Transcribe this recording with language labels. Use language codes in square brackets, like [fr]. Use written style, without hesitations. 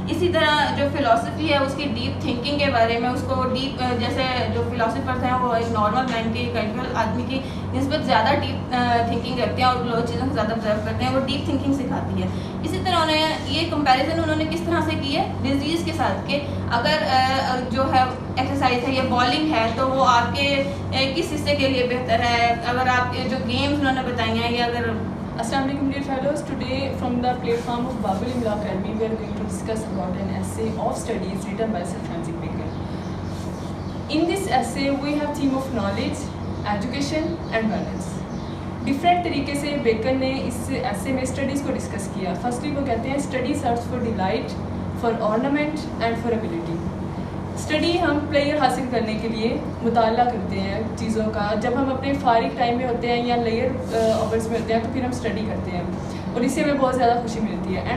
[ur] اسی طرح جو فلاسفی ہے اس کی ڈیپ تھنکنگ کے بارے میں, اس کو ڈیپ جیسے جو فلاسفرز ہیں وہ ایک نارمل مین کی کیجول آدمی کی نسبت زیادہ ڈیپ تھنکنگ کرتے ہیں اور لوگ چیزوں کو زیادہ آبزرو کرتے ہیں, وہ ڈیپ تھنکنگ سکھاتی ہے. اسی طرح یہ کمپیریزن انہوں نے کس طرح سے کی ہے ڈیزیز کے ساتھ, کہ اگر جو ہے ایکسرسائز ہے یا بالنگ ہے تو وہ آپ کے کس حصے کے لیے بہتر ہے, اگر آپ جو گیمز انہوں نے بتائی ہیں, یا اگر [en] Assalamu alaikum dear fellows. Today from the platform of Babul Imla Academy we are going to discuss about an essay of studies written by Sir Francis Bacon. In this essay we have theme of knowledge, education and balance. [ur] Different طریقے سے bacon نے اس ایسے میں studies کو discuss کیا. [en] firstly [ur] وہ کہتے ہیں [en] Study search for delight, for ornament and for ability. [ur] Study ہم پلیئر حاصل کرنے کے لیے مطالعہ کرتے ہیں چیزوں کا. جب ہم اپنے فارغ ٹائم میں ہوتے ہیں یا لیئر آورس میں ہوتے ہیں تو پھر ہم اسٹڈی کرتے ہیں, اور اس سے ہمیں بہت زیادہ خوشی ملتی ہے.